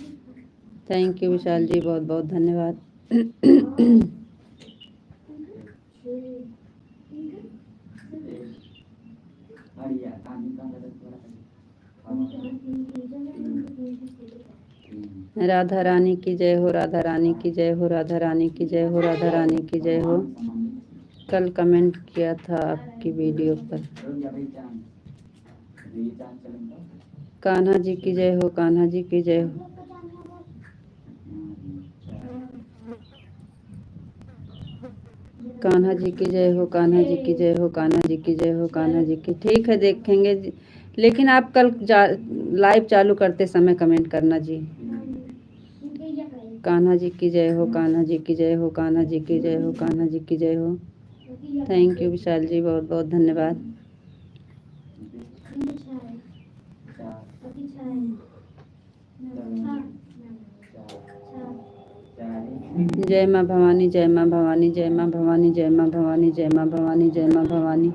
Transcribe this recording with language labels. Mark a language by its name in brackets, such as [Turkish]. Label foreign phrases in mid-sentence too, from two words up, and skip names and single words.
[English] thank you [Hindi] विशाल जी, बहुत बहुत धन्यवाद। राधा रानी की जय हो, राधा रानी की जय हो, राधा रानी की जय हो, राधा रानी की जय हो। कल कमेंट किया था आपकी वीडियो पर। कान्हा जी की जय हो, कान्हा जी की जय हो। कान्हा जी की जय हो, कान्हा जी की जय हो, कान्हा जी की जय हो, कान्हा जी की। ठीक है, देखेंगे जी। लेकिन आप कल लाइव चालू करते समय कमेंट करना जी। कान्हा जी की जय हो, कान्हा जी की जय हो, कान्हा जी की जय हो, कान्हा जी की जय हो। [English] thank you [Hindi] विशाल जी, बहुत बहुत धन्यवाद। जय माँ भवानी, जय माँ भवानी, जय माँ भवानी, जय माँ भवानी, जय माँ भवानी, जय माँ भवानी।